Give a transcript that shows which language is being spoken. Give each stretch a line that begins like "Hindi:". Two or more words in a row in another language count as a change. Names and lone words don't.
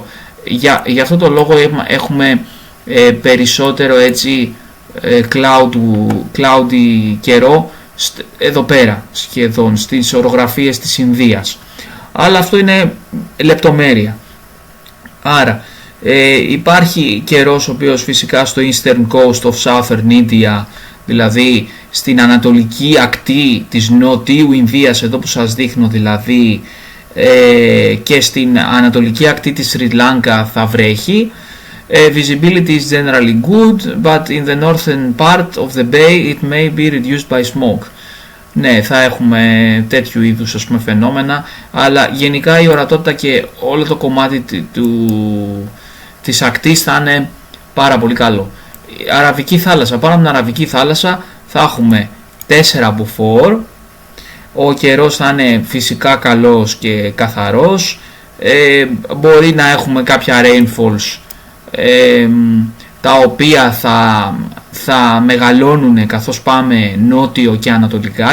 Greek: Για αυτό το λόγο έχουμε περισσότερο έτσι cloudy καιρό εδώ πέρα σχεδόν στις ορογραφίες της Ινδίας, αλλά αυτό είναι λεπτομέρεια. Άρα υπάρχει καιρός ο οποίος φυσικά στο
English: eastern coast of southern India,
Greek: δηλαδή στην ανατολική ακτή της νοτίου Ινδίας, εδώ που σας δείχνω δηλαδή, και στην ανατολική ακτή της Σρι Λάγκα θα βρέχει.
English: Visibility is generally good, but in the northern part of the bay it may be reduced by smoke.
Greek: ναι, θα έχουμε τέτοιου είδους, ας πούμε, φαινόμενα, αλλά γενικά η ορατότητα και όλο το κομμάτι της ακτής θα είναι πάρα πολύ καλό. Αραβική θάλασσα, πάνω από την Αραβική θάλασσα θα έχουμε 4 μποφόρ, ο καιρός θα είναι φυσικά καλός και καθαρός, μπορεί να έχουμε κάποια rainfalls τα οποία θα μεγαλώνουν καθώς πάμε νότιο και ανατολικά.